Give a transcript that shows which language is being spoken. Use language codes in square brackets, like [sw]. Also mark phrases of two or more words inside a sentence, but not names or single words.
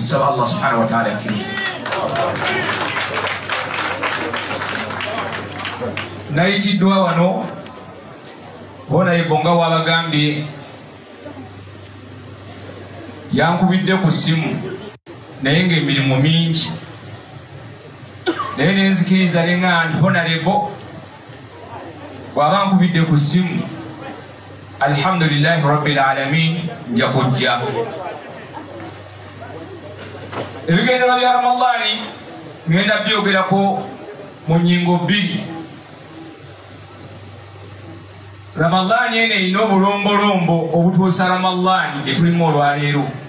[lg] Saba Allah [ar] سبحانه وتعالى [lg] akkirize. Nayitiddwa wano bona ebonga wabagambye yankubidde ku ssimu naye ng'emirimu mingi, naye nenzikiriza nenga nti honorable bw'aba nkubidde ku ssimu [ar] الحمد لله رب العالمين [lg] nja kujja. Ebigendererwa bya Ramadani ngenda byogerako mu nnyingo bbiri. Ramadani eno erina obulombolombo obutuusa Ramadani gye tulimu olwaleero.